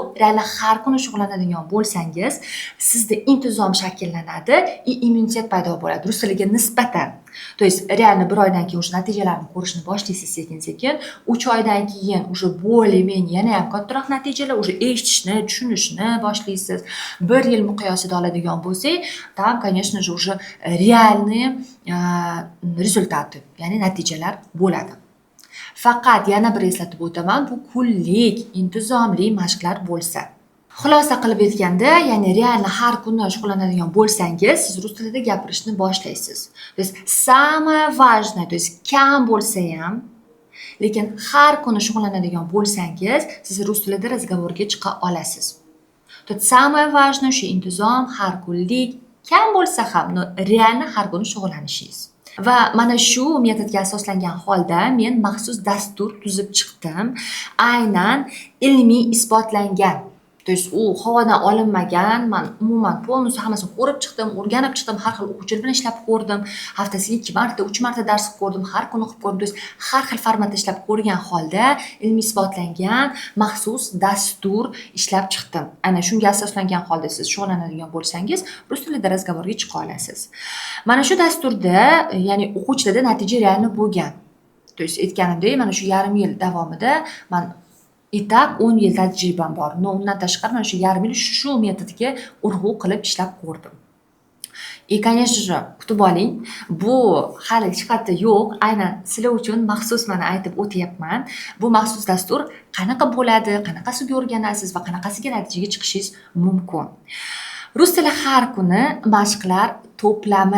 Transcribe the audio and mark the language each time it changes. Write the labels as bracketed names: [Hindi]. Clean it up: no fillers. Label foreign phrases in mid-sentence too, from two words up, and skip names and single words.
[Uzbek] Realni har kuni shug'ullanadigan bo'lsangiz, sizda intizom shakllanadi, immunitet paydo bo'ladi rus tiliga nisbatan. [Russian] То есть реально [Uzbek] 1 oydan keyin o'sha natijalarni ko'rishni boshlaysiz sekin-sekin, 3 oydan keyin [Russian] уже более-менее [Uzbek] yana ham kattaroq natijalar, уже eshitishni, tushunishni boshlaysiz. 1 yil miqyosida oladigan bo'lsak, [Russian] там, конечно же, уже реальные результаты, [Uzbek] ya'ni natijalar bo'ladi. Faqat yana bir eslatib o'taman, bu kunlik intizomli mashqlar bo'lsa. Xulosa qilib aytganda, ya'ni realni har kuni shug'ullanadigan bo'lsangiz, siz rus tilida gapirishni boshlaysiz. [Russian] То есть самое важное, то есть [Uzbek] kam bo'lsa ham, lekin har kuni shug'ullanadigan bo'lsangiz, siz rus tilida razговорga chiqa olasiz. [Russian] То есть самое важное [Uzbek] shu intizom, har kunlik, kam bo'lsa ham, realni har kuni shug'ullanishingiz. Va mana shu metodga asoslangan holda men maxsus dastur tuzib chiqdim. Aynan ilmiy isbotlangan. [Russian] То есть [Uzbek] u havodan olinmagan, men umuman polностью hammasini ko'rib chiqdim, o'rganib chiqdim, har xil o'quvchilar bilan ishlab ko'rdim. Haftasiga 2 marta, 3 marta dars qilib ko'rdim, har kuni o'qib ko'rdim. [Russian] То есть [Uzbek] har xil formatda ishlab ko'rgan holda ilmiy isbotlangan maxsus dastur ishlab chiqdim. Ana shunga asoslangan holda siz shug'ullanadigan bo'lsangiz, rus tilida razговорga chiqa olasiz. Mana shu dasturda, ya'ni o'quvchilarda natija real bo'lgan. [Russian] То есть [Uzbek] aytganimdek, mana shu yarim yil davomida men [Russian] и так [Uzbek] 10 yil tajribam bor. Undan tashqari mana shu yarim yil shu metodga urg'u qilib ishlab ko'rdim. [Russian] И, конечно же, [Uzbek] kutib oling, bu hali hech qayerda yo'q. Aynan sizlar uchun maxsus mana aytib o'tyapman. Bu maxsus dastur qanaqa bo'ladi, qanaqasiga o'rganasiz va qanaqasiga natijaga chiqishingiz mumkin. Rus tili har kuni mashqlar to'plami.